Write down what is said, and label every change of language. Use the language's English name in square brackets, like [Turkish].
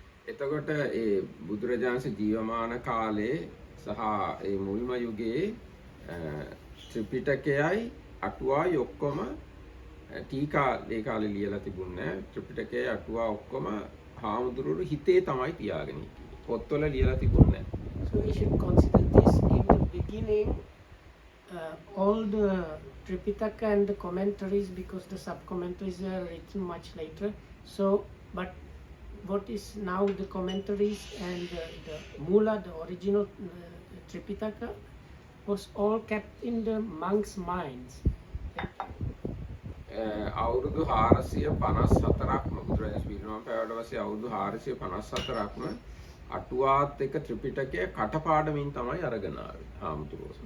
[Sinhala] එතකොට ඒ බුදුරජාණන් ජීවමාන කාලේ සහ ඒ මුල්ම යුගයේ ත්‍රිපිටකයයි අටුවායි ඔක්කොම ටීකා ඒ කාලේ ලියලා තිබුණේ නැහැ. ත්‍රිපිටකයේ අටුවා ඔක්කොම හාමුදුරුවෝ හිතේ තමයි තියාගෙන හිටියේ. පොත්වල ලියලා තිබුණේ නැහැ. [English] So we should consider this in the beginning, all the Tripitaka and the commentaries, because the sub-commentaries are written much later. So, but what is now the commentaries and the Mula, the original Tripitaka, was all kept in the monks' minds. [Sinhala] අවුරුදු 454ක්ම බුදුරජාණන් පිරිනමන පෑවට පස්සේ අවුරුදු 454ක්ම අටුවාත් එක්ක ත්‍රිපිටකය කටපාඩමින් තමයි අරගෙන ආවේ හාමුදුරුවෝ.